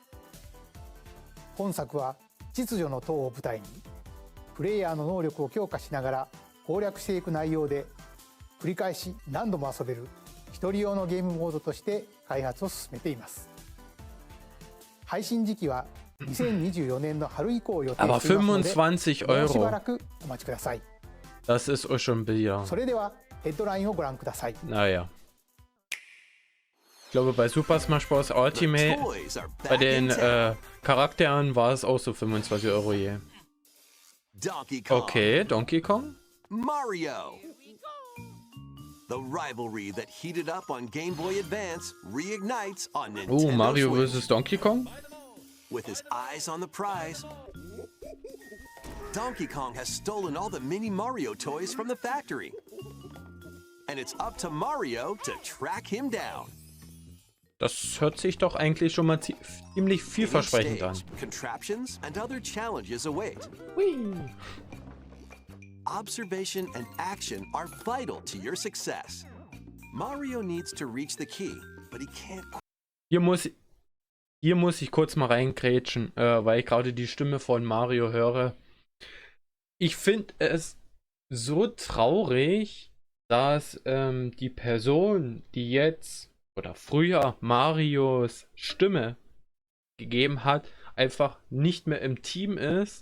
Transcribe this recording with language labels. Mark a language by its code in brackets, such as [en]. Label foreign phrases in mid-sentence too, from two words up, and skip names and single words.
[ja] 本作は秩序の塔を舞台にプレイヤーの能力を強化しながら攻略していく内容で繰り返し何度も遊べる一人用のゲームモードとして開発を進めています。配信時期は2024年の春以降を予定していますので、もうしばらくお待ちください。 [de] Das ist auch schon bitter. [ja] それではヘッドラインをご覧ください。 [de] Naja. Ich glaube, bei Super Smash Bros. Ultimate, bei den Charakteren war es auch so 25 Euro je. Okay, Donkey Kong? Mario. [en] The rivalry that heated up on Game Boy Advance reignites on Nintendo Mario Switch. vs. Donkey Kong? With his eyes on the prize, Donkey Kong has stolen all the mini Mario toys from the factory. And it's up to Mario to track him down. [de] Das hört sich doch eigentlich schon mal ziemlich vielversprechend an. [en] Contraptions and other challenges await. [de] Hui. [en] Observation and action are vital to your success. Mario needs to reach the key, but he can't. [de] Hier muss ich kurz mal reingrätschen, weil ich gerade die Stimme von Mario höre. Ich finde es so traurig, dass die Person, die jetzt oder früher Marios Stimme gegeben hat, einfach nicht mehr im Team ist.